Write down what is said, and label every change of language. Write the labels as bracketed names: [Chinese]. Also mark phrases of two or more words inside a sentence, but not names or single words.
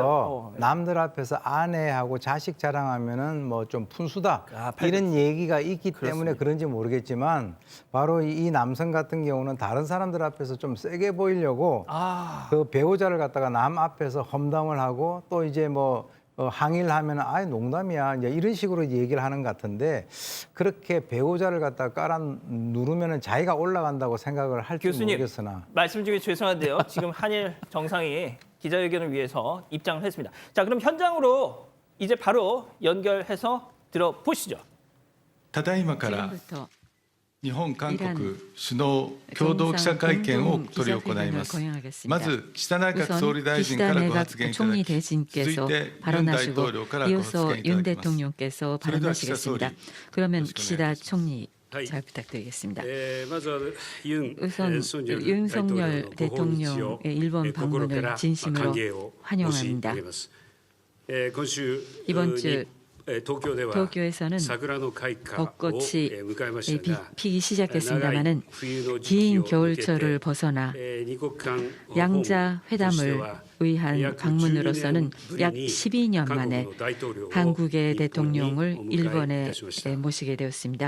[Korean] 앞에서 남들 앞에서 아내하고 자식 자랑하면은 뭐 좀 푼수다 이런 얘기가 있기 때문에 그런지 모르겠지만 바로 이 남성 같은 경우는 다른 사람들 앞에서 좀 세게 보이려고 그 배우자를 갖다가 남 앞에서 험담을 하고 또 이제 뭐 항의를 하면 아예 농담이야 이제 이런 식으로 얘기를 하는 것 같은데 그렇게 배우자를 갖다가 깔아 누르면은 자기가 올라간다고 생각을 할지 교수님, 모르겠으나 말씀 중에 죄송한데요. 지금 한일 정상이 기자회견을 위해서 입장을 했습니다. 자, 그럼 현장으로 이제 바로 연결해서 들어보시죠. [Japanese] ただいまから [Korean] 지금부터 [Japanese] 日本韓国首脳共同記者会見を執り行います。まず岸田内閣総理大臣からご発言いただき、続いてユン大統領からご発 [Korean] 이어서 [Japanese] 言いた [Korean] 윤 [Japanese] だきます。 [Korean] 대통령께서 발언하시겠습니다. 그러면 기시다 총리 잘 부탁드리겠습니다. 우선 윤석열 대통령의 일본 방문을 진심으로 환영합니다. 이번 주 도쿄에서는 벚꽃이 피기 시작했습니다마는 긴 겨울철을 벗어나 양자 회담을 위한 방문으로서는 약 12년 만에 한국의 대통령을 일본에 모시게 되었습니다.